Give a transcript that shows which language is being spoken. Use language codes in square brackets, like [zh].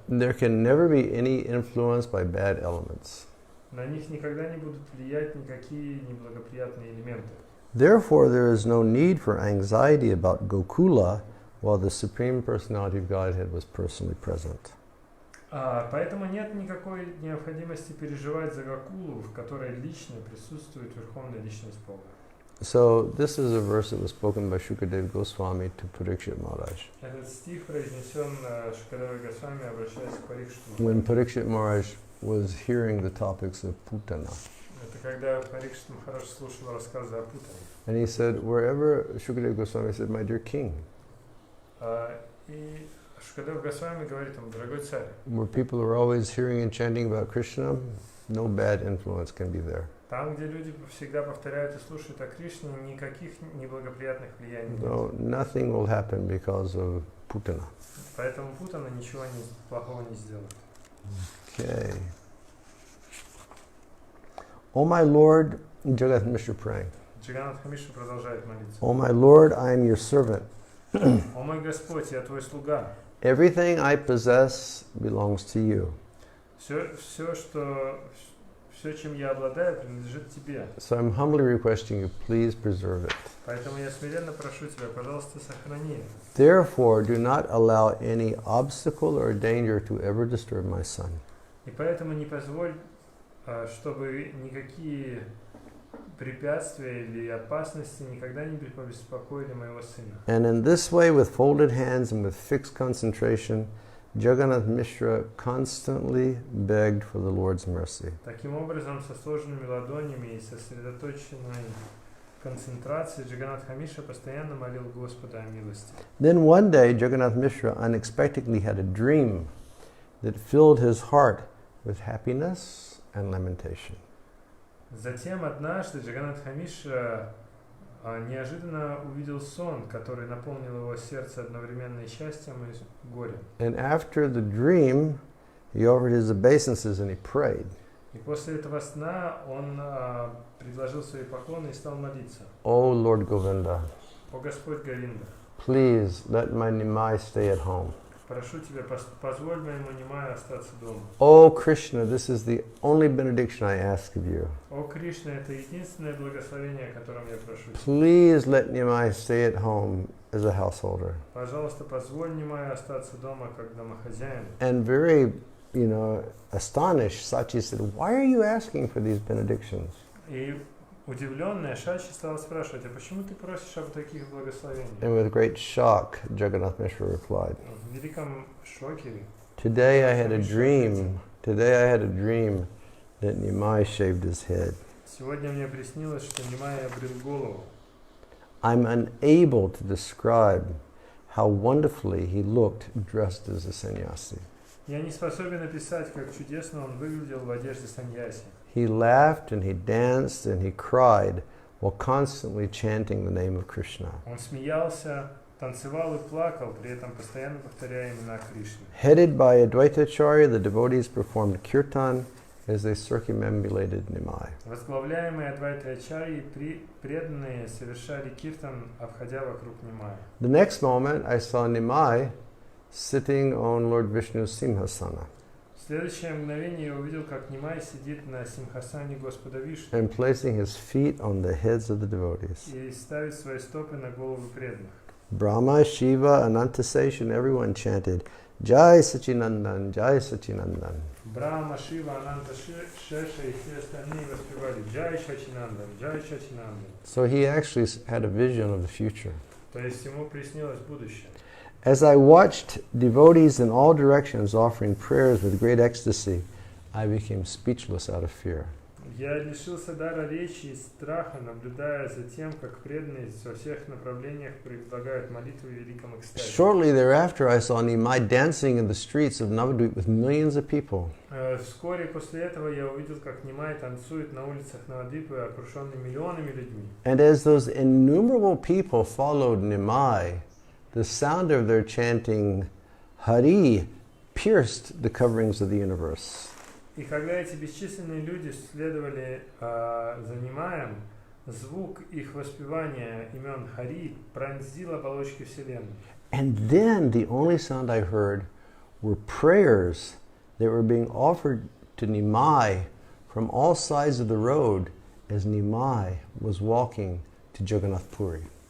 [en] there can never be any influence by bad elements. [ru] на них никогда не будут влиять никакие неблагоприятные элементы. [en] Therefore, there is no need for anxiety about Gokula while the Supreme Personality of Godhead was personally present. [ru] Поэтому нет никакой необходимости переживать за Гокулу, в которой лично присутствует Верховная Личность Бога. [en] So, this is a verse that was spoken by Shukadeva Goswami to Parikshit Maharaj. [ru] Этот стих произнесен Шукадевой Госвами, обращаясь к Парикшиту. [en] When Parikshit Maharaj was hearing the topics of Putana. [ru] Это когда Парикшит Махарадж слушал рассказы о Путане. [en] And he said, wherever Shukadeva Goswami said, my dear king, [ru] И Шукадев Госвами говорит ему, дорогой царь, [en] where people are always hearing and chanting about Krishna, no bad influence can be there. [ru] там, где люди всегда повторяют и слушают о Кришне, никаких неблагоприятных влияний нет. [en] No, nothing will happen because of Putana. [ru] Поэтому Путана ничего плохого не сделает. [en] Okay. Oh my Lord, Jagat Mishra praying. [ru] Джаганат Миша продолжает молиться. [en] Oh my Lord, I am your servant. [ru] О мой Господь, я твой слуга. [en] Everything I possess belongs to you. [ru] Все, чем я обладаю, принадлежит тебе. [en] So I'm humbly requesting you, please preserve it. [ru] Поэтому я смиренно прошу тебя, пожалуйста, сохрани это. [en] Therefore, do not allow any obstacle or danger to ever disturb my son. [ru] И поэтому не позволь, чтобы никакие препятствия или опасности никогда не побеспокоили моего сына. [en] And in this way, with folded hands and with fixed concentration, Jagannath Mishra constantly begged for the Lord's mercy. [ru] Таким образом, со сложенными ладонями и сосредоточенной концентрацией, Джаганнат Мишра постоянно молил Господа о милости. [en] Then one day, Jagannath Mishra unexpectedly had a dream that filled his heart with happiness and lamentation. [ru] Затем однажды Джаганнат Мишра неожиданно увидел сон, который наполнил его сердце одновременно и счастьем, и горем. [en] And after the dream, he offered his obeisances and he prayed. [ru] И после этого сна он предложил свои поклоны и стал молиться. [en] Oh Lord Govinda, [ru] О Господь Говинда, [en] please let my Nimai stay at home. [ru] прошу тебя, позволь моему Нимаю остаться дома. [en] Oh Krishna, this is the only benediction I ask of you. [ru] О Кришна, это единственное благословение, о котором я прошу тебя. [en] Please let Nimai stay at home as a householder. [ru] Пожалуйста, позволь Нимаю остаться дома как домохозяин. [en] And very, astonished, Sachi said, why are you asking for these benedictions? [ru] И удивленная Шачи стала спрашивать, а почему ты просишь об таких благословениях? [en] And with great shock, Jagannath Mishra replied, [ru] В великом шоке. [en] Today I had a dream that Nimai shaved his head. [ru] Сегодня мне приснилось, что Нимай обрил голову. [en] I'm unable to describe how wonderfully he looked dressed as a sannyasi. [ru] Я не способен описать, как чудесно он выглядел в одежде саньяси. [en] He laughed and he danced and he cried while constantly chanting the name of Krishna. [ru] Он смеялся, танцевал и плакал, при этом постоянно повторяя имена Кришны. [en] Headed by Advaitacharya, the devotees performed kirtan as they circumambulated Nimai. [ru] Возглавляемые Адвайта-ачарьи преданные совершали киртан, обходя вокруг Нимая. [en] The next moment, I saw Nimai sitting on Lord Vishnu's Simhasana. [ru] В следующее мгновение я увидел, как Нимай сидит на симхасане Господа Вишну [en] and placing his feet on the heads of the devotees. [ru] и ставит свои стопы на головы преданных. [en] Brahma, Shiva, Anantasesh, and everyone chanted, Jai Sachinandan, Jai Sachinandan. [ru] Брахма, Шива, Ананта, Шеша и все остальные воспевали Джай Шачинандан, Джай Шачинандан. [en] So he actually had a vision of the future. [ru] То есть ему приснилось будущее. [en] As I watched devotees in all directions offering prayers with great ecstasy, I became speechless out of fear. [ru] Я лишился дара речи и страха, наблюдая за тем, как преданные во всех направлениях предлагают молитвы в великом экстазе. [en] Shortly thereafter, I saw Nimai dancing in the streets of Navadvip with millions of people. [ru] Вскоре после этого я увидел, как Нимай танцует на улицах Навадвипы, окруженный миллионами людьми. [en] And as those innumerable people followed Nimai, the sound of their chanting Hari pierced the coverings of the universe. [ru] И когда эти бесчисленные люди следовали за Нимаем, звук их воспевания имен Хари пронзил оболочки Вселенной. [en] And then the only sound I heard were prayers that were being offered to Nimai from all sides of the road as Nimai was walking to Jagannath Puri.